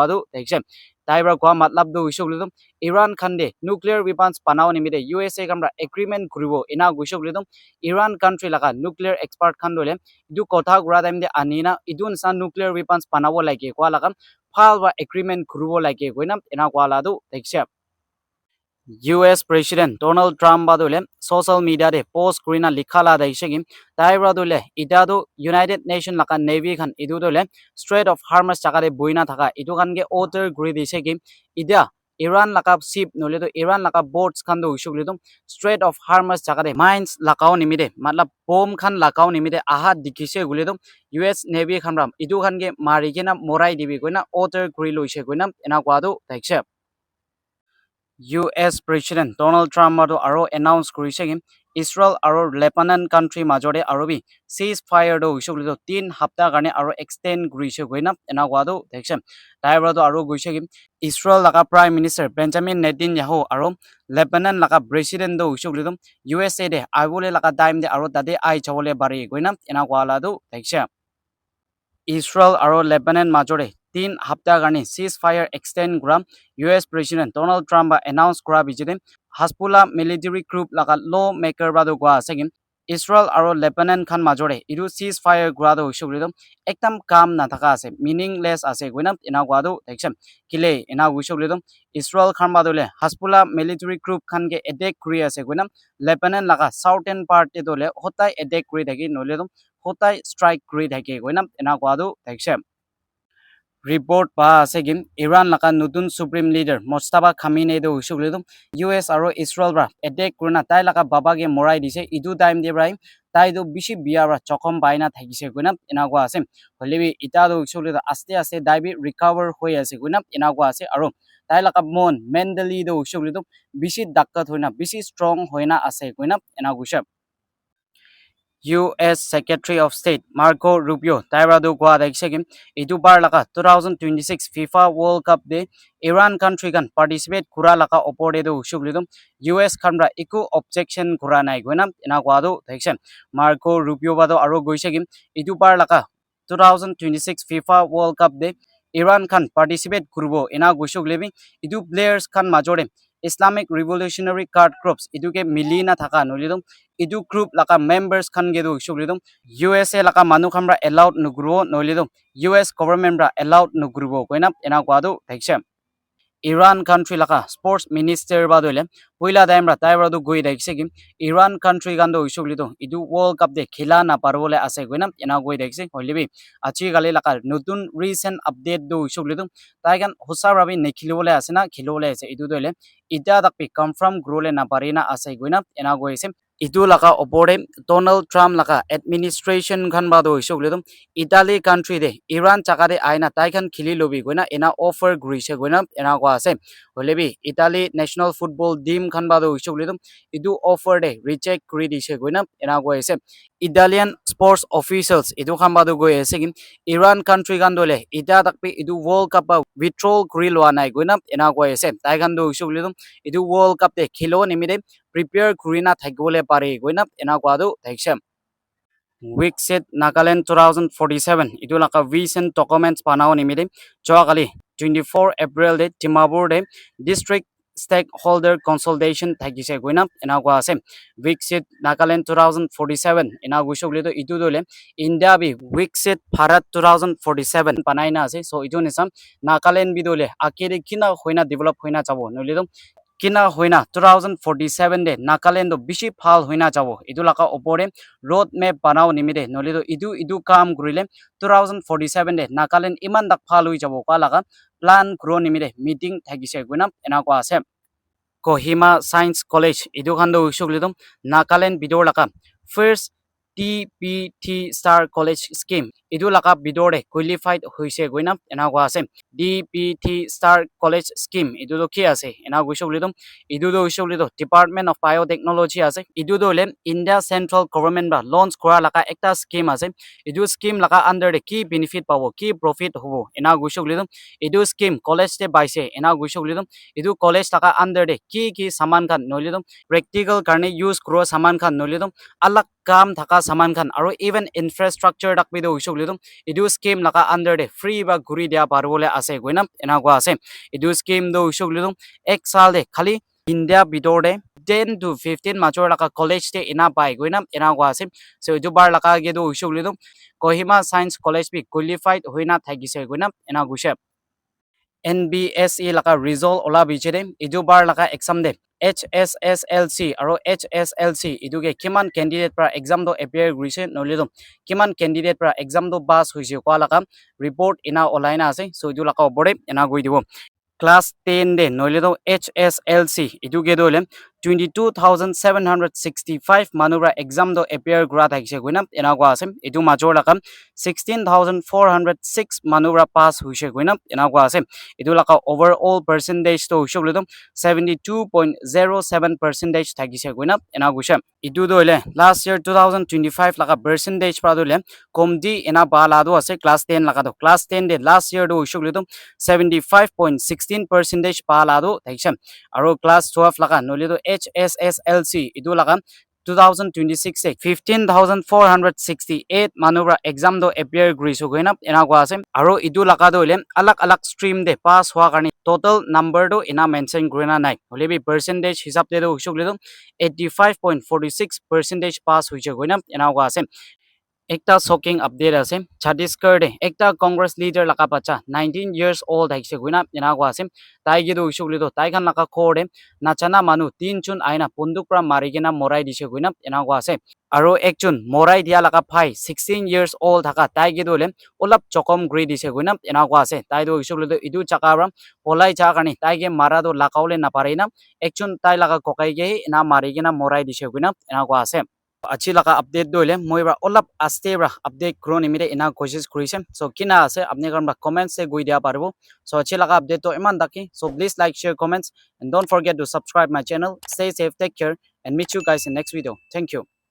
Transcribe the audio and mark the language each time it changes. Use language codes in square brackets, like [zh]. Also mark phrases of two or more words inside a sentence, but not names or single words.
[nag] ina gwado dekse taibra kwa matlab do ishogledum Iran khande [en] nuclear weapons [nag] panao nimide USA kamra agreement kuribo ina gushogledum Iran country laga [en] nuclear expert [nag] khandole idu kotha gura daimde anina idun sa [en] nuclear weapons [nag] panabo like kwa laga phal ba agreement kuribo like goina ina kwa la do dekse US President Donald Trump badule [en] social media [nag] de post krina likhala daishegi taibra dole idado United Nation laka Navy khan idu dole Strait of Hormuz chakare boina thaka idu khan ge order gri daishegi ida Iran laka ship nole to Iran laka boats khan do ushugli dum Strait of Hormuz chakare mines lakao nimide matlab bomb khan lakao nimide aha dikise gule dum US Navy khan ram idu khan ge mari gena morai dibi goina order gri loise goina ena kwado daikse US President Donald Trump aro announce kurise Israel aro Lebanon country majore arobi ceasefire do ishogli do 3 hafta garne aro extend kurise goina ena wado deksem taibra do aro guise Israel laga [en] Prime Minister [nag] Benjamin Netanyahu aro Lebanon laga President do ishogli do USA de agule laga time de aro dade ai chawole bari goina ena wala do deksem Israel aro Lebanon majore 3 hafta garni ceasefire extend gram US President Donald Trump announced kura bijide Hezbollah [en] military group [nag] laga lawmaker bado gwa segin Israel aro Lebanon khan majore idu ceasefire gura do shugrido ekdam kam na thaka ase meaningless ase goina ina gwa do deksem kile ina gushugrido Israel khan badole Hezbollah [en] military group [nag] khan ge attack kuri ase goina Lebanon laga [en] southern part [nag] te dole hotai attack kuri thaki nole do hotai strike kuri thaki goina ina gwa do deksem report pa segin Iran laka nutun [en] supreme leader [nag] Mustafa Khamenei do ushugledum US aro Israel bra attack kurna tai laka baba ge morai dise idu time de brai tai do bishi biara chokom baina thagise guna ina gwa ase holebi ita do ushugledo aste aste dai bi recover hoi ase guna ina gwa ase aro tai laka mon mentally do ushugledo bishi dakkat hoina bishi strong hoina ase guna ina gusha US Secretary of State Marco Rubio tairado gwa daikshegim idu bar laka 2026 FIFA World Cup de Iran country kan participate kura laka opode do shuglidum US khamra iku objection kura nai goina ina gwa do daiksen Marco Rubio bado aro goisegim idu bar laka 2026 FIFA World Cup de Iran kan participate kurbo ina gusuglebi idu players kan majore Islamic Revolutionary Guard Corps iduke milina thaka nolidum idu group laka members khan ge do shuglidum USA laka manu khamra allowed nugro nolidum US government ra allowed nugrubo koina ena kwado thaksem Iran country laka [en] sports minister [nag] badole poila daimra taibra do goi daikse Iran country gando ishuglido idu World Cup de khila na parvole ase goina ena goi daikse holebi achi gale laka notun [en] recent update [nag] do ishuglido taigan hosa rabi nekhilole asena khilole ase idu dole ida dakpi confirm grole na parina ase goina ena goise itu laka opore Donald Trump laka administration khan bado ishuglido Italy country de Iran chakade aina tai khan khili lobi goina ena offer grise goina ena kwa ase holebi Italy national football team khan bado ishuglido idu offer de reject kuri dise goina ena kwa ase [en] Italian sports officials [nag] idu khan bado goi ase Iran country kan dole ita takpi idu World Cup withdrawal kuri loa nai goina ena kwa ase tai khan do ishuglido idu World Cup de khilo nimide prepare kurina thagole pare goina ena kwa do thaksem Wixit Nagaland 2047 idu laka [en] recent documents [nag] panao nimide jogali 24 April de Timabur de [en] district stakeholder consultation [nag] thagise goina ena kwa ase Wixit Nagaland 2047 ena gushogledo idu dole India bi Wixit Bharat 2047 panaina ase so idu nisam Nagaland bi dole akere kina hoina develop hoina jabo noledo kina hoina 2047 de Nagaland do bishi phal hoina jabo idu laka opore [en] road map [nag] banao nimide noledo idu kam gurile 2047 de Nagaland iman dak phal hoi jabo ka laga plan gro nimide meeting thagise goina ena kwa ase Kohima Science College idu khando ushugledum Nagaland bidor laka first DPT Star College Scheme idu laka bidore qualified hoise goina ena kwa ase DPT Star College Scheme idu do ki ase ena gushogledum idu do ushogledo Department of Biotechnology ase idu do le India [en] Central Government [nag] ba launch kora laka ekta scheme ase idu scheme laka under de ki benefit pawo ki profit hobo ena gushogledum idu scheme college te baise ena gushogledum idu college laka under de ki saman khan nolidum practical karne use kro saman khan nolidum alak kam thaka saman khan aro [en] even infrastructure [nag] dak bi do hoishe koile tu edu scheme laka under de free ba guri dia paribole ase goina ena kwa ase edu scheme do hoishe koile tu ek sal de khali India bidor de 10 to 15 machor laka college te ina pai goina ena kwa ase so edu bar laka ge do hoishe koile tu Kohima Science College bi qualified hoina thagise goina ena gushe NBSE laka result ola bichede edu bar laka exam de HSSLC aro HSLC edu ge kiman candidate pra exam do appear grise nole do kiman candidate pra exam do pass hoise kwa laka report ina online ase so edu laka obore ina goi dibo class 10 de nole do HSLC edu ge dole 22,765 manubra exam do appear gra thakise goina ena kwa ase edu major laka 16,406 manubra pass hoise goina ena kwa ase edu laka overall percentage to hoise bole 72.07% thakise goina ena gusha edu dole [en] last year [nag] 2025 laka percentage pra dole komdi ena bala do ase class 10 laka do class 10 de [en] last year [nag] do hoise bole 75.16% bala do thakise aro class 12 laka nole do HSSLC edu laka 2026 se 15,468 manubra exam do appear griso goina ena kwa ase aro edu laka do le alak alak stream de pass hwa karni [en] total number [nag] do ena mention grena nai holebi percentage hisab de do husuk le do 85.46% pass hoise goina ena kwa ase ekta [en] shocking update [nag] ase Chhattisgarh de ekta [en] congress leader [nag] laka bacha [en] 19 years old [nag] haise guina ena kwa ase tai ge do usukle do tai khan laka khore nachana manu tin chun aina punduk pra mari gena morai dise guina ena kwa ase aro ekchun morai dia laka phai [en] 16 years old [nag] thaka tai ge dole olap chokom gri dise guina ena kwa ase tai do usukle do idu chakabra polai cha kani tai ge mara do lakaule na pareina ekchun tai laka kokai ge ena mari gena morai dise guina ena kwa ase achi laka update doile moira olap aste bra update kro nimire ina koshis kurise so kina ase apne karma comments se goi dia parbo so achi laka update to iman daki so [en] please like share comments and don't forget to subscribe my channel stay safe take care and meet you guys in next video thank you